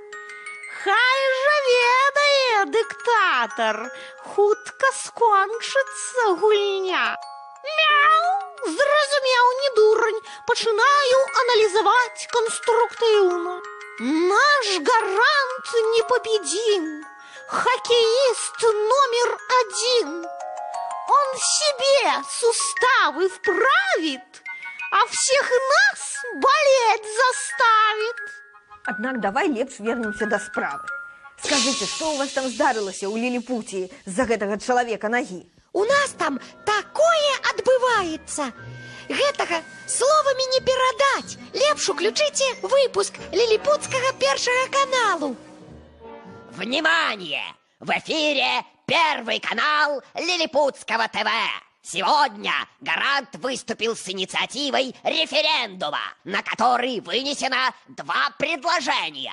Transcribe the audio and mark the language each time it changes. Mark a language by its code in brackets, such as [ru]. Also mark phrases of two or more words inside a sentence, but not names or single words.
[be] Хай жа ведае дыктатар, хутка скончыцца гульня. Мяу, зразумеў, не дурань, пачынаю аналізаваць канструктыўна. [ru] Наш Гарант непобедим, хоккеист номер 1. Он себе суставы вправит, а всех нас болеть заставит. [be] Аднак давай лепш вернемся да справы. Скажыце, што у вас там здарылася ў Ліліпуці з-за гэтага чалавека нагі? У нас там такое адбываецца. Гэтага словамі не перадаць. Лепш уключыце выпуск лилипутскага Первого каналу. [ru] Внимание! В эфире Первый канал Лилипутского ТВ. Сегодня Гарант выступил с инициативой референдума, на который вынесено два предложения.